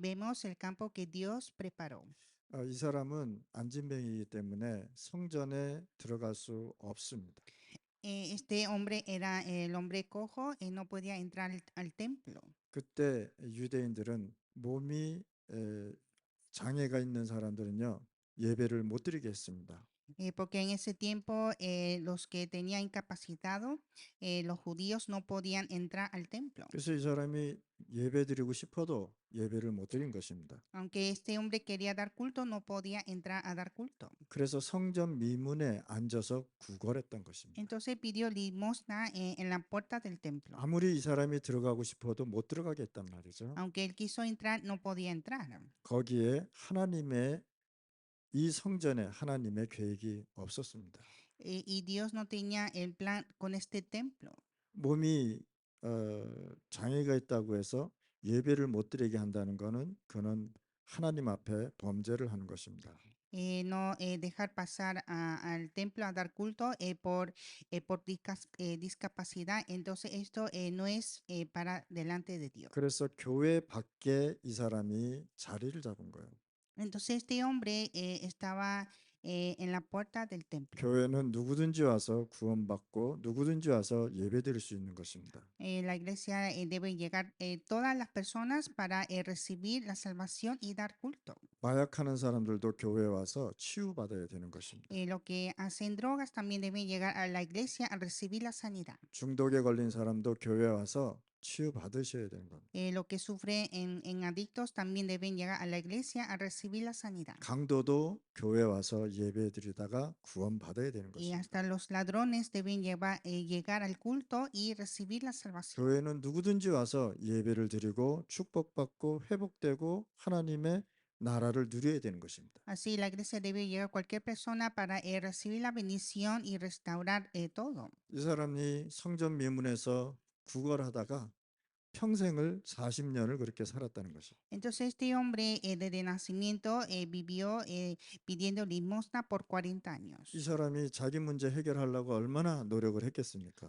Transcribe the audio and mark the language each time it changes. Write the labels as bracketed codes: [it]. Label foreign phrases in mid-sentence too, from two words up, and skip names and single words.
[es] vemos el campo que Dios preparó. [ko] 이 사람은 안진뱅이이기 때문에 성전에 들어갈 수 없습니다. [es] Este hombre era el hombre cojo y no podía entrar al templo. [ko] 그때 유대인들은 몸이 장애가 있는 사람들은요 예배를 못 드리게 했습니다. [es] Porque en ese tiempo los que tenían incapacitado, los judíos no podían entrar al templo. [ko] 그래서 이 사람이 예배 드리고 싶어도 예배를 못 드린 것입니다. [es] Aunque este hombre quería dar culto, no podía entrar a dar culto. [ko] 그래서 성전 미문에 앉아서 구걸했던 것입니다. [es] Entonces pidió limosna en la puerta del templo. [ko] 아무리 이 사람이 들어가고 싶어도 못 들어가게 했단 말이죠. [es] Aunque él quiso entrar, no podía entrar. [ko] 거기에 하나님의 이 성전에 하나님의 계획이 없었습니다. [es] Y Dios no tenía el plan con este templo. [ko] 몸이 장애가 있다고 해서 예배를 못 드리게 한다는 것은 그는 하나님 앞에 범죄를 하는 것입니다. [es] No dejar pasar al templo a dar culto por discapacidad. Entonces esto no es para delante de Dios. [ko] 그래서 교회 밖에 이 사람이 자리를 잡은 거예요. [es] Entonces este hombre estaba en la puerta del templo. [ko] 교회는 누구든지 와서 구원받고 누구든지 와서 예배드릴 수 있는 것입니다. [es] La iglesia debe llegar todas las personas para recibir la salvación y dar culto. [ko] 마약하는 사람들도 교회에 와서 치유받아야 되는 것입니다. [es] Los que hacen drogas también deben llegar a la iglesia a recibir la sanidad. [ko] 중독에 걸린 사람도 교회에 와서 치유받으셔야 되는 겁니다. [es] Los que sufren en adictos también deben llegar a la iglesia a recibir la sanidad. [ko] 강도도 교회에 와서 예배드리다가 구원받아야 되는 [es] Y [ko] 것입니다. [es] hasta los ladrones deben llegar al culto y recibir la salvación. [ko] 교회는 누구든지 와서 예배를 드리고 축복받고 회복되고 하나님의 나라를 누려야 되는 것입니다. [es] Así la iglesia debe llegar a cualquier persona para recibir la bendición y restaurar todo. [ko] 이 사람이 성전 미문에서 구걸하다가 평생을 40년을 그렇게 살았다는 것입니다. [es] Entonces este hombre desde nacimiento vivió pidiendo limosna por 40 años. [ko] 이 사람이 자기 문제 해결하려고 얼마나 노력을 했겠습니까?